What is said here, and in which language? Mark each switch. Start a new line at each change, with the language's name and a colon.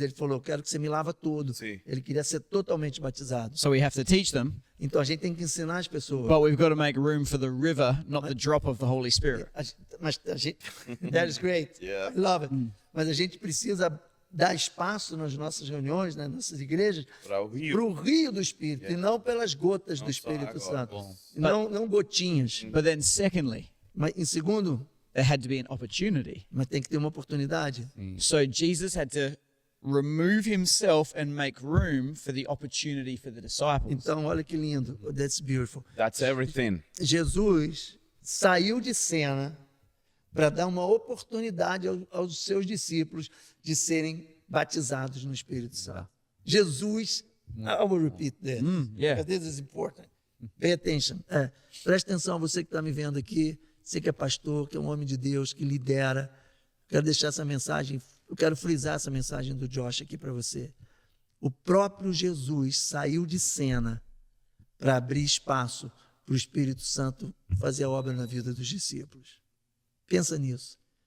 Portuguese: Ele falou, eu quero que você me lava todo. Sim. Ele queria ser totalmente batizado.
English: So we have to teach them,
Portuguese: Então a gente tem que ensinar as pessoas.
English: but we've got to make room for the river, not the drop of the Holy Spirit.
Portuguese: Mas a gente,
English: that is great. Yeah. I love it.
Portuguese: Mas a gente precisa dar espaço nas nossas reuniões, nas nossas igrejas, Para o rio. para o rio do Espírito, e não pelas gotas do só Espírito água. Santo. Bom. Não gotinhas.
English: But then secondly,
Portuguese: Mas em segundo,
English: there had to be an opportunity.
Portuguese: mas tem que ter uma oportunidade.
English: So Jesus had to remove himself and make room for the opportunity for the disciples.
Portuguese: Então, olha que lindo.
English: That's beautiful. That's everything.
Portuguese: Jesus saiu de cena para dar uma oportunidade aos seus discípulos de serem batizados no Espírito Santo.
English: Jesus, I will repeat this, yeah. because this is important. Pay attention.
Portuguese: Preste atenção, você que está me vendo aqui, você que é pastor, que é um homem de Deus, que lidera. Quero deixar essa mensagem, eu quero frisar essa mensagem do Josh aqui para você. O próprio Jesus saiu de cena para abrir espaço para o Espírito Santo fazer a obra na vida dos discípulos. Pensa nisso.